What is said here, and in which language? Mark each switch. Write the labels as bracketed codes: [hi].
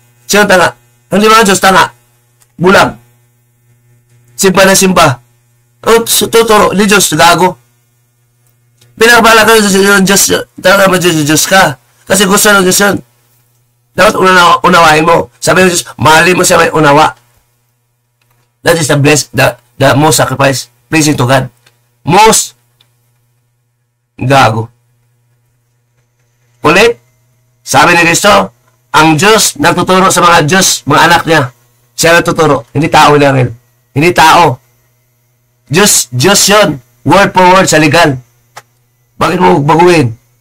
[tl] Sino tanga? Hindi mga Diyos, tanga. Bulag. Simba na simba. O, tuturo, ni Diyos, gago. Pinakabala ka ng Diyos, talaga naman Diyos ka. Kasi gusto ng Diyos yun. Dapat unawain mo. Sabi ng Diyos, mahalin mo siya may unawa. [en] That is the most sacrifice, pleasing to God. Most. Gago. [tl] Ulit, sabi ni Kristo, ang Diyos nagtuturo sa mga Diyos, mga anak niya. Siya nagtuturo. Hindi tao lang rin. Hindi tao. Diyos yun. [en] Word for word [tl] sa legal. Bakit mo baguhin?